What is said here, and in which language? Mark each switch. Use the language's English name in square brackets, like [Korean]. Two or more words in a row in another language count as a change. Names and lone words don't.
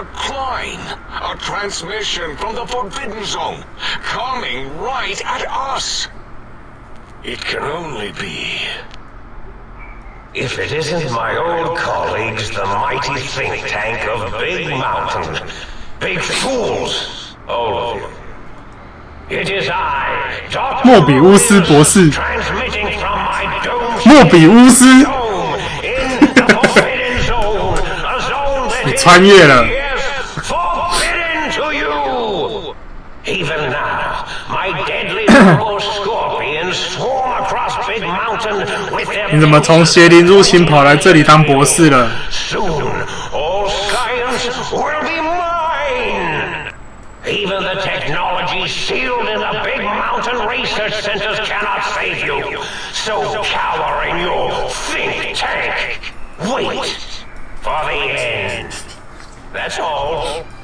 [English] Klein, a transmission from the Forbidden Zone, coming right at us. It can only be... If it isn't my old colleagues, the mighty think tank of Big Mountain. Big fools, all of you. It is I, Dr. [Chinese] 莫比乌斯博士。 [English] transmitting from my dome [Chinese] 莫比乌斯， [English] in the Forbidden Zone, a zone that [Chinese] 你穿越了。 [English] is forbidden to you. Even now, my deadly arrow scorpions swarm across Big Mountain with their [Chinese] 你怎么从邪灵入侵跑来这里当博士了？ [English] Soon, all science will be mine. Even the technology sealed in the Big Mountain research centers cannot save you. So cower in your think tank. Wait for the end. That's all.